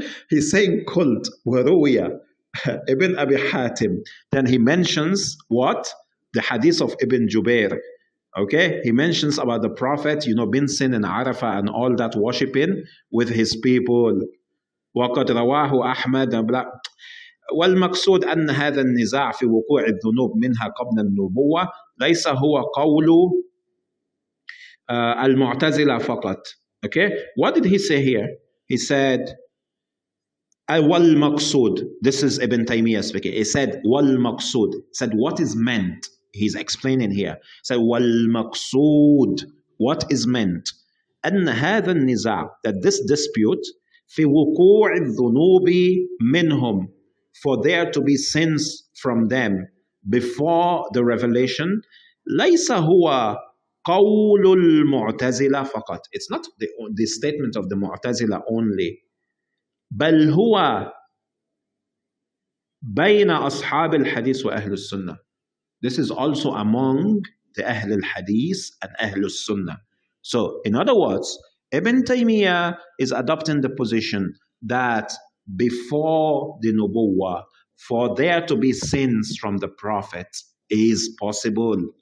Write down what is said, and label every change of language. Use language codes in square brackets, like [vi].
[en] He's saying cult, waruya, Ibn Abi Hatim. Then he mentions what? The hadith of Ibn Jubair. Okay, he mentions about the Prophet, being seen in Arafah and all that worshiping with his people. [ar] وقد رواه أحمد والمقصود أن هذا النزاع في وقوع الذنوب منها قبل النبوة ليس هو قول المعتزلة فقط. [en] Okay, what did he say here? He said, [ar] والمقصود. [en] This is Ibn Taymiyyah speaking. He said, [ar] والمقصود. [en] He said, what is meant? He's explaining here. He said, [ar] والمقصود. [en] What is meant? [ar] أن هذا النزاع, [en] that this dispute, [ar] في وقوع الذنوب منهم, [en] for there to be sins from them before the revelation, [ar] ليس هو قول المعتزلة فقط. [en] It's not the statement of the Mu'tazila only. [ar] بل هو بين أصحاب الحديث وأهل السنة. [en] This is also among the Ahl al-Hadith and Ahl al-Sunnah. So, in other words, Ibn Taymiyyah is adopting the position that before the Nubuwwah, for there to be sins from the Prophet is possible.